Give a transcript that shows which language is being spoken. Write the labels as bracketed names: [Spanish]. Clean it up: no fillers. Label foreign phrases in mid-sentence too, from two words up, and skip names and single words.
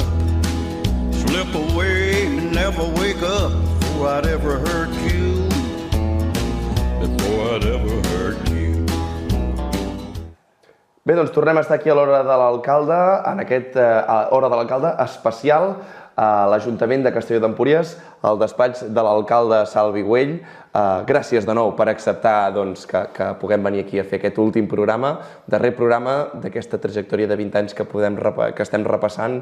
[English] Slip away and never wake up before I'd ever hurt you. Before I'd ever hurt you. [Catalan] Bé, doncs tornem a estar aquí a l'Hora de l'Alcalde, en aquest Hora de l'Alcalde especial a l'Ajuntament de Castelló d'Empúries, al despatx de l'alcalde Salvi Güell. Gràcies de nou per acceptar que puguem venir aquí a fer aquest últim programa, darrer programa d'aquesta trajectòria de 20 anys que estem repassant.